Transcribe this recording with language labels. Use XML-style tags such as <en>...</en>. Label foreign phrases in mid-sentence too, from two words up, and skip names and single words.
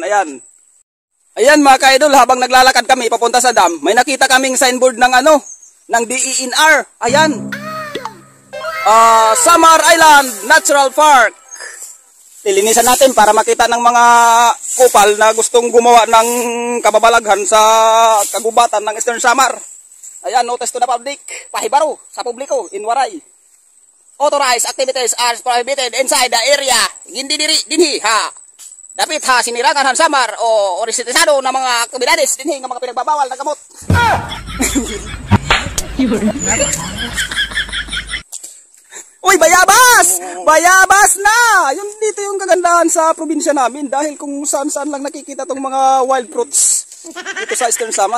<tl>Ayan mga ka-idol, habang naglalakad kami papunta sa dam, may nakita kaming signboard ng ng DENR. Ayan. Samar Island Natural Park. Lilinisan natin para makita ng mga kupal na gustong gumawa ng kababalaghan sa kagubatan ng Eastern Samar. Ayan,</tl> <en>notice to the public.</en> <war>Pahibaro sa publiko in Waray.</war> <en>Authorized activities are prohibited inside the area.</en> <war>Hindi dinhi ha. Dapat ha sinirangan han Samar o resitizado ng mga komunidades dinhi</war> <tl>ng mga pinagbabawal na gamot. Uy, bayabas! Bayabas na! Dito yung kagandahan sa probinsya namin dahil kung saan-saan lang nakikita tong mga</tl> <en>wild fruits</en> <tl>dito sa Eastern Samar.</tl>